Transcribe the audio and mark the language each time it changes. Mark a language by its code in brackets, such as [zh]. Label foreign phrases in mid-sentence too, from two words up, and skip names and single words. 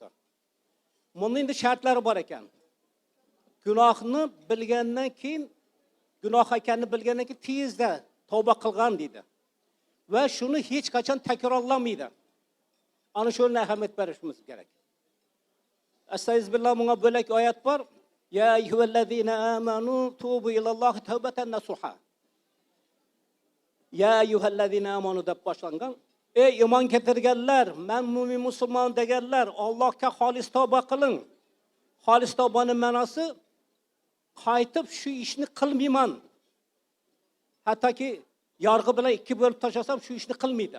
[uz] Bunning endi shartlari bor ekan. Gunohni bilgandan keyin, gunoh ekanini bilgandan keyin tezda tavba qilgan deydi. Va shuni hech qachon takrorlamaydi. Ana shuni ahamiyat berishimiz kerak. Estağfirullah, bunga bo'lak oyat bor. [ar] يا أيها الذين آمنوا توبوا إلى الله توبة نصوحا. يا أيها الذين آمنوا [uz] deb boshlangan. Ey iymon keltirganlar, men mu'min musulmon deganlar, Allohga xolis tavba qiling. Xolis tavbaning ma'nosi qaytib shu ishni qilmayman. Hattoki yargı bilan ikki bo'lib tashlasam shu ishni qilmaydi.